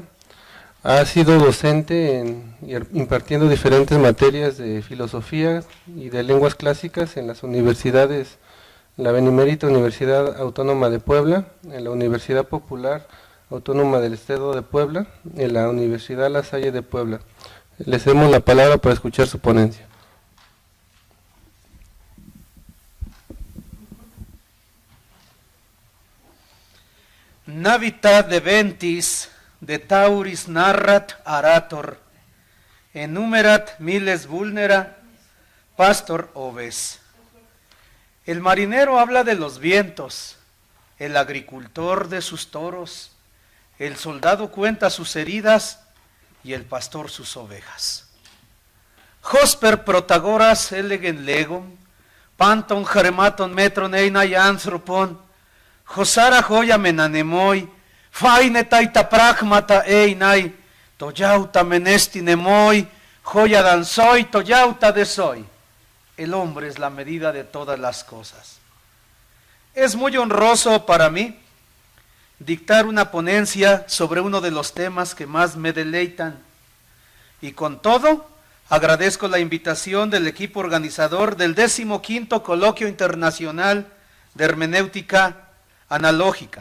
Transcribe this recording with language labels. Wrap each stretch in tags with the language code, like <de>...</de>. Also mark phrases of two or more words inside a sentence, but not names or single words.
<es>Ha sido docente impartiendo diferentes materias de filosofía y de lenguas clásicas en las universidades, en la Benemérita Universidad Autónoma de Puebla, en la Universidad Popular Autónoma del Estado de Puebla, en la Universidad La Salle de Puebla. Les damos la palabra para escuchar su ponencia.</es> <la>Navitat de ventis de tauris narrat arator, enumerat miles vulnera, pastor oves.</la> <es>El marinero habla de los vientos, el agricultor de sus toros, el soldado cuenta sus heridas y el pastor sus ovejas. Hosper protagoras elegen legum, panton jerematon metron einai anthropon, Josara joya menanemoi, faine taita pragmata einai, toyauta menestinemoi, joya danzoi, toyauta desoy. El hombre es la medida de todas las cosas. Es muy honroso para mí dictar una ponencia sobre uno de los temas que más me deleitan. Y con todo, agradezco la invitación del equipo organizador del 15º Coloquio Internacional de Hermenéutica Analógica.</es>